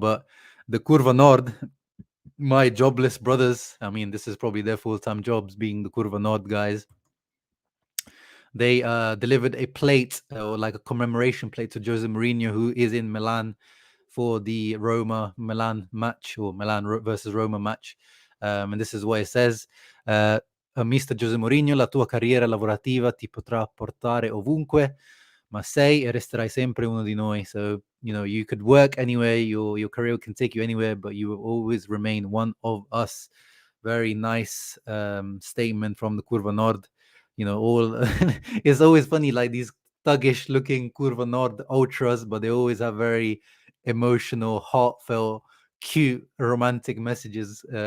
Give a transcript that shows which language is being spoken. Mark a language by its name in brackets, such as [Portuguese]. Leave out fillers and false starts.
[English] But the Curva Nord, my jobless brothers, I mean, this is probably their full-time jobs, being the Curva Nord guys. They delivered a plate, or like a commemoration plate, to Jose Mourinho, who is in Milan for the Roma-Milan match, or Milan versus Roma match. And this is what it says. Mr. [Italian] Jose Mourinho, la tua carriera lavorativa ti potrà portare ovunque, ma sei e resterai sempre uno di noi. [English] So, you could work anywhere, your career can take you anywhere, but you will always remain one of us. Very nice statement from the Curva Nord. It's always funny, like these thuggish looking Curva Nord ultras, but they always have very emotional, heartfelt, cute, romantic messages.